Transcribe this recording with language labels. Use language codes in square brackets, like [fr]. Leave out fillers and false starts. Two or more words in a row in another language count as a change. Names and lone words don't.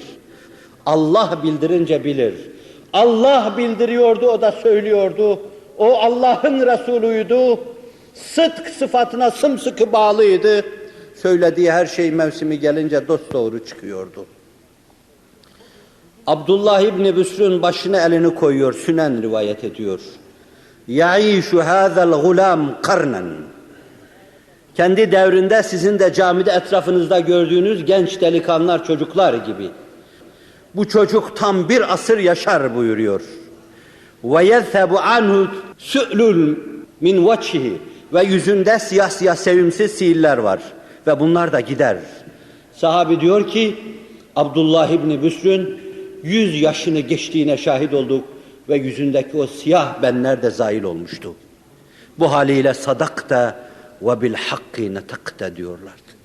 [tr] Allah bildirince bilir. Allah bildiriyordu, o da söylüyordu. O Allah'ın Resulüydü. Sıdk sıfatına sımsıkı bağlıydı. Söylediği her şey mevsimi gelince dosdoğru çıkıyordu. Abdullah İbni Büsr'ün başına elini koyuyor, Sünen rivayet ediyor. [ar] يَعِيشُ هَذَا الْغُلَامِ قَرْنًا. [tr] Kendi devrinde sizin de camide etrafınızda gördüğünüz genç delikanlılar, çocuklar gibi. Bu çocuk tam bir asır yaşar buyuruyor. [ar] وَيَذْهَبُ عَنْهُ سُؤْلُ مِنْ وَجْهِهِ. [tr] Ve yüzünde siyah siyah sevimsiz siiller var. Ve bunlar da gider. Sahabi diyor ki, Abdullah İbni Büsr'ün 100 yaşını geçtiğine şahit olduk ve yüzündeki o siyah benler de zail olmuştu. Bu haliyle [ar] صدقت وبالحق نطقت [tr] diyorlardı.